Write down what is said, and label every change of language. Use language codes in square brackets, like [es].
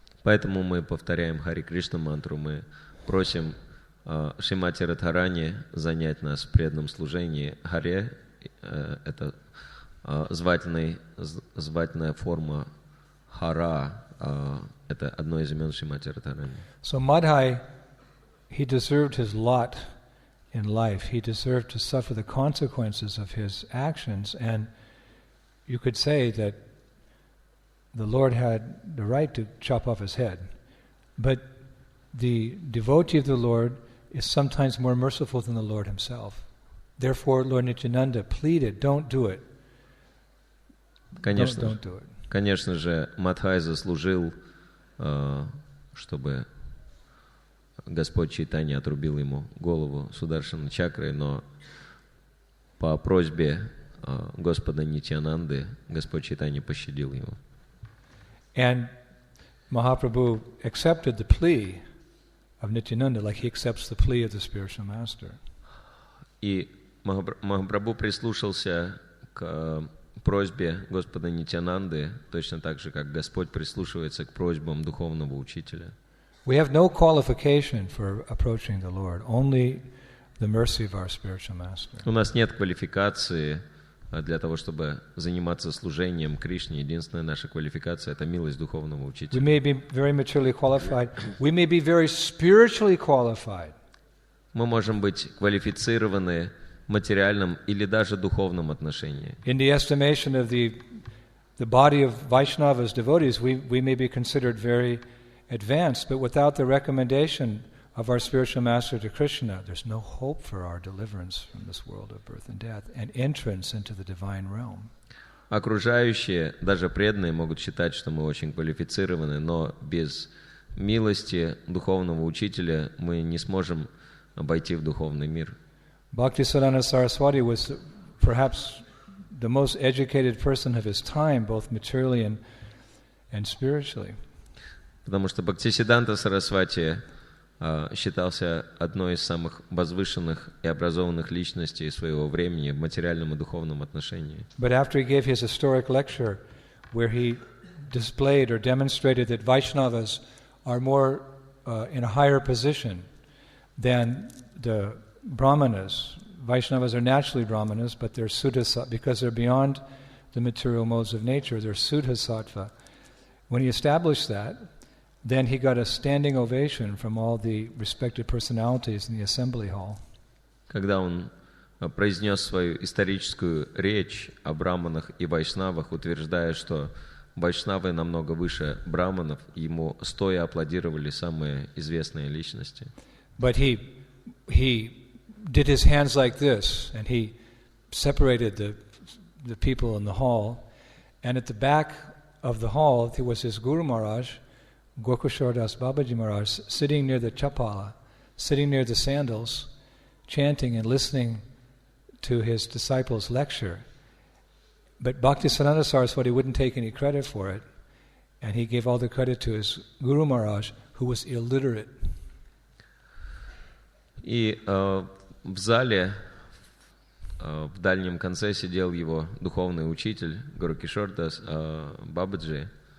[ru] Поэтому мы повторяем Харе Кришна мантру, мы просим Шримати Радхарани занять нас в преданном служении. Харе — это звательная форма Хара, это одно из имен Шримати Радхарани. [en] So Madhai, he deserved his lot in life. He deserved to suffer the consequences of his actions, and you could say that the Lord had the right to chop off his head. But the devotee of the Lord is sometimes more merciful than the Lord himself. Therefore, Lord Nityananda pleaded, don't do it. Don't do it. [ru] Конечно же, Мадхай заслужил, чтобы Господь Чайтанья отрубил ему голову Сударшана чакрой, но по просьбе Господа Нитьянанды Господь Чайтанья пощадил его. [en] And Mahaprabhu accepted the plea of Nityananda like he accepts the plea of the spiritual master. [ru] И Махапрабху прислушался к просьбе Господа Нитьянанды, точно так же, как Господь прислушивается к просьбам духовного учителя. [en] We have no qualification for approaching the Lord, only the mercy of our spiritual master. [ru] У нас нет квалификации для того, чтобы заниматься служением Кришне. Единственная наша квалификация — это милость духовного [en] We [ru] учителя. [en] may be very maturely qualified. We may be very spiritually qualified. [ru] Мы можем быть квалифицированы в материальном или даже духовном отношении. [en] In the estimation of the body of Vaishnavas, devotees, we may be considered very advanced, but without the recommendation of our spiritual master to Krishna, there's no hope for our deliverance from this world of birth and death and entrance into the divine realm. [ru] Окружающие, даже преданные, могут считать, что мы очень квалифицированы, но без милости духовного учителя мы не сможем обойти в духовный мир. [en] Bhaktisiddhanta Saraswati was perhaps the most educated person of his time, both materially and spiritually. [ru] Потому что Бхактисиддханта Сарасвати считался одной из самых возвышенных и образованных личностей своего времени в материальном и духовном отношении. [en] But after he gave his historic lecture, where he displayed or demonstrated that Vaishnavas are more in a higher position than the Brahmanas. Vaishnavas are naturally Brahmanas, but they're Suddha, because they're beyond the material modes of nature, they're Suddha Sattva. When he established that, then he got a standing ovation from all the respected personalities in the assembly hall. [ru] Когда он произнес свою историческую речь о браманах и вайшнавах, утверждая, что вайшнавы намного выше браманов, ему стоя аплодировали самые известные личности. [en] But he did his hands like this, and he separated the people in the hall. And at the back of the hall, there was his Guru Maharaj, Gokishore Das Babaji Maharaj, sitting near the chapala, sitting near the sandals, chanting and listening to his disciples' lecture. But Bhaktisiddhanta Saraswati wouldn't take any credit for it, and he gave all the credit to his Guru Maharaj, who was illiterate. [ru] И в зале в дальнем конце сидел его духовный учитель Горакишор Дас Бабаджи.